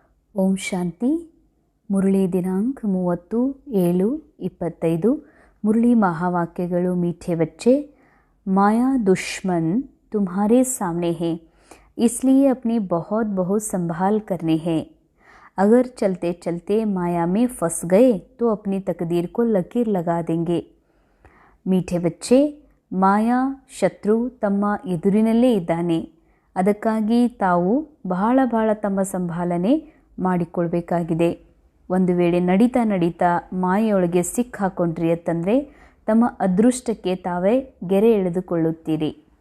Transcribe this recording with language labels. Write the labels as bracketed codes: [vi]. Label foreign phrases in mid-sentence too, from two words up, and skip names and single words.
[kn] ಓಂ ಶಾಂತಿ. ಮುರಳಿ ದಿನಾಂಕ 30/7/25. ಮುರಳಿ ಮಹಾವಾಕ್ಯಗಳು. [hi] मीठे बच्चे, माया दुश्मन तुम्हारे सामने है, इसलिए अपनी बहुत बहुत संभाल करनी है. अगर चलते चलते माया में फंस गए तो अपनी तकदीर को लकीर लगा देंगे. मीठे बच्चे, [kn] ಮಾಯಾ ಶತ್ರು ತಮ್ಮ ಎದುರಿನಲ್ಲೇ ಇದ್ದಾನೆ. ಅದಕ್ಕಾಗಿ ತಾವು ಬಹಳ ತಮ್ಮ ಸಂಭಾಲನೆ ಮಾಡಿಕೊಳ್ಬೇಕಾಗಿದೆ. ಒಂದು ವೇಳೆ ನಡೀತಾ ಮಾಯೆಯೊಳಗೆ ಸಿಕ್ಕಾಕೊಂಡ್ರಿ ಅಂತಂದರೆ ತಮ್ಮ ಅದೃಷ್ಟಕ್ಕೆ ತಾವೇ ಗೆರೆ ಎಳೆದುಕೊಳ್ಳುತ್ತೀರಿ.